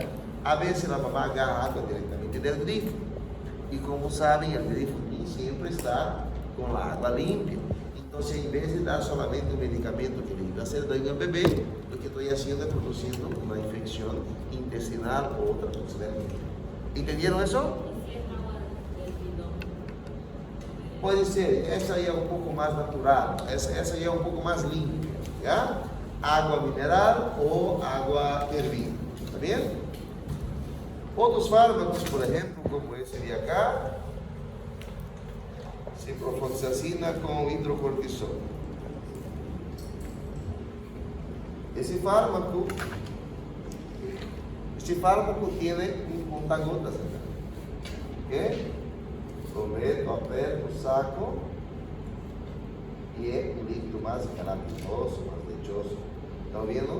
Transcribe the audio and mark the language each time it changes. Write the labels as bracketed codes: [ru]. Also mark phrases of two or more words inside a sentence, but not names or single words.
[es] A veces la mamá agarra agua directamente del grifo y como saben, el grifo ni siempre está con la agua limpia. Entonces, en vez de dar solamente un medicamento que le iba a hacer daño al bebé, lo que estoy haciendo es produciendo una infección intestinal o otra cosa. ¿Entendieron eso? Puede ser, [pt] essa aí é um pouco mais natural, essa aí é um pouco mais limpia, ¿ya? Água mineral ou água fervida, [es] ¿está bien? [pt] Outros fármacos, por exemplo, como esse de acá, ciprofloxacina com hidrocortisona. Esse fármaco [es] tiene un contagotas acá, ¿ok? Lo meto, aperto, saco y es un líquido más gelatinoso, más lechoso. ¿Están viendo?